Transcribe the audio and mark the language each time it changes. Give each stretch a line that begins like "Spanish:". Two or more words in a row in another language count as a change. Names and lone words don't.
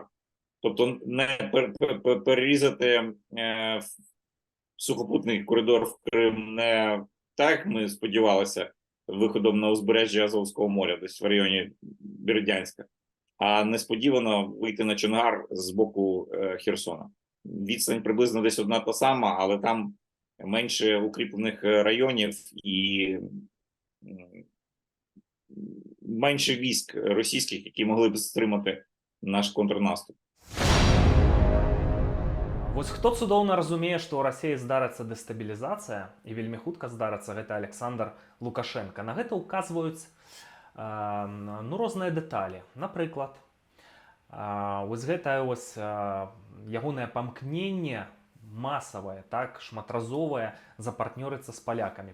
Ukrainian: Тобто не перерізати сухопутний коридор в Крим не так, як ми сподівалися, виходом на узбережжя Азовського моря, десь в районі Бердянська, а несподівано вийти на Чонгар з боку Херсона. Відстань приблизно десь одна та сама, але там менше укріплених районів і менше військ російських, які могли б стримати наш контрнаступ.
Belarusian: Вось хто цудоўна разумее, што ў Расіі здарыцца дэстабілізацыя і вельмі хутка здарыцца, гэта Александр Лукашенко. На гэта ўказваюць розныя дэталі. Напрыклад, вось гэтае ягонае памкненне масавае, так, шматразовае запартнёрыцца з палякамі.